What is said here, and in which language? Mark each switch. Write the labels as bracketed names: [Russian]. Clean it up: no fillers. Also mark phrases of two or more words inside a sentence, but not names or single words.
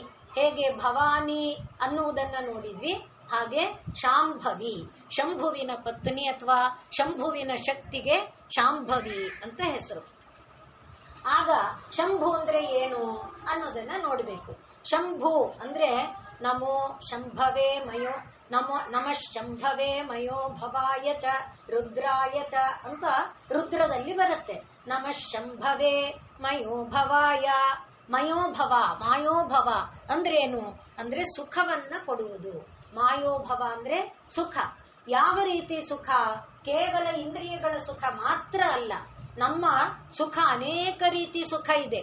[Kannada] ಹೇಗೆ ಭವಾನಿ ಅನ್ನುವುದನ್ನ ನೋಡಿದ್ವಿ, ಹಾಗೆ ಶಾಂಭವಿ ಶಂಭುವಿನ ಪತ್ನಿ ಅಥವಾ ಶಂಭುವಿನ ಶಕ್ತಿಗೆ ಶಾಂಭವಿ ಅಂತ ಹೆಸರು. ಆಗ ಶಂಭು ಅಂದ್ರೆ ಏನು ಅನ್ನೋದನ್ನ ನೋಡ್ಬೇಕು. ಶಂಭು ಅಂದ್ರೆ [Sanskrit] ನಮೋ ಶಂಭವೇ ಮಯೋ ನಮಃ ಶಂಭವೇ ಮಯೋ ಭವಾಯ ಚ ರುದ್ರಾಯ ಚ [Kannada] ಅಂತ ರುದ್ರದಲ್ಲಿ ಬರುತ್ತೆ. [Sanskrit] ನಮಃ ಶಂಭವೇ ಮಯೋ ಭವಾಯ. [Kannada] ಮಯೋಭವ, ಮಾಯೋಭವ ಅಂದ್ರೇನು ಅಂದ್ರೆ ಸುಖವನ್ನ ಕೊಡುವುದು. ಮಾಯೋಭವ ಅಂದ್ರೆ ಸುಖ. ಯಾವ ರೀತಿ ಸುಖ? ಕೇವಲ ಇಂದ್ರಿಯಗಳ ಸುಖ ಮಾತ್ರ ಅಲ್ಲ, ನಮ್ಮ ಸುಖ ಅನೇಕ ರೀತಿ ಸುಖ ಇದೆ.